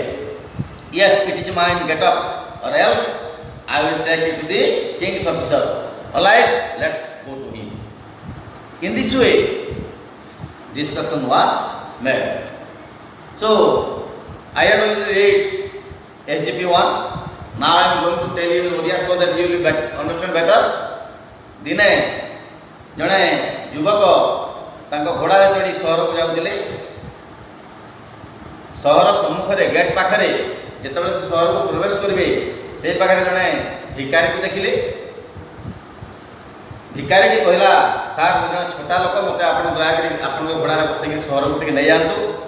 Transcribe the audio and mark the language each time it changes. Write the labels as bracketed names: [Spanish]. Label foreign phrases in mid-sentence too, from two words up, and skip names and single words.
[English] "Yes, it is mine, get up, or else I will take you to the king's officer." "Alright, let's go to him." In this way, discussion was made. So, I have already read SGP 1. Now I am going to tell you Oriya so that you will understand better. [Odia] ଦିନେ ଜଣେ ଯୁବକ ତାଙ୍କ ଘୋଡ଼ା ଚଢ଼ି ସହର କୁ ଯାଉଥିଲେ. ସହର ସମ୍ମୁଖ gate ପାଖରେ ଯେତେବେଳେ ସେ ସହର କୁ ପ୍ରବେଶ କରିବେ ସେ ପାଖରେ ଜଣେ ଭିକାରୀ କୁ ଦେଖିଲେ. ଭିକାରୀ ଟି କହିଲା, "ସାର ମୋ ଜଣେ ଛୋଟ ଲୋକ, ମତେ ଆପଣ ଦୟା କରି ଆପଣ ଘୋଡ଼ା ରେ ବସେଇ ସହର କୁ ଟିକେ ନେଇ ଯାଆନ୍ତୁ."